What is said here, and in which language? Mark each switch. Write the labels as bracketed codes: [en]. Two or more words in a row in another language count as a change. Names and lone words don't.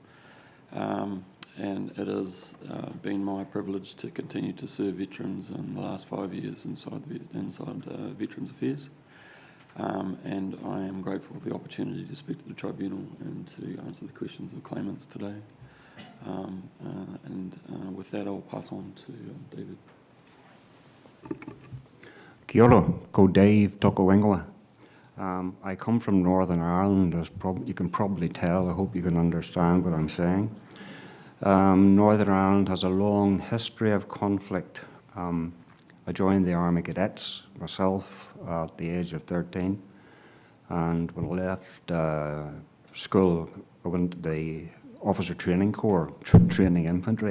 [en] And it has been my privilege to continue to serve veterans in the last 5 years inside Veterans Affairs. And I am grateful for the opportunity to speak to the tribunal and to answer the questions of claimants today. With that, I'll pass on to David. [mi] Kia ora, ko Dave toko ingoa. [en] I come from Northern Ireland, as you can probably tell. I hope you can understand what I'm saying. Northern Ireland has a long history of conflict. I joined the Army Cadets myself at the age of 13, and when I left school, I went to the Officer Training Corps, training infantry.